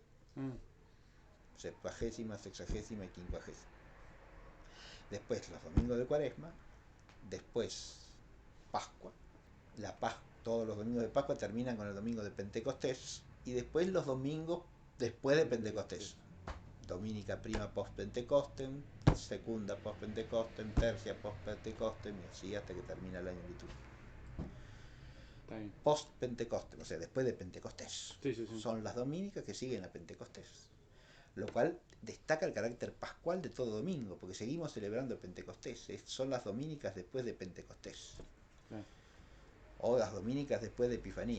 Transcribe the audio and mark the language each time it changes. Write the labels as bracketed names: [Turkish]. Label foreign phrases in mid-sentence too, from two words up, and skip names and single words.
[Spanish] Septuagésima, sexagésima y quincuagésima. Después los domingos de cuaresma, después Pascua. Todos los domingos de Pascua terminan con el domingo de Pentecostés y después los domingos después de Pentecostés. [Latin] Dominica prima post Pentecostem, segunda post Pentecostem, tercia post Pentecostem [Spanish] y así hasta que termina el año litúrgico. [Latin] Post Pentecostem, [Spanish] o sea, después de Pentecostés. Sí, sí, sí. Son las dominicas que siguen a Pentecostés. Lo cual destaca el carácter pascual de todo domingo, porque seguimos celebrando Pentecostés. Son las dominicas después de Pentecostés. O las dominicas después de Epifanía.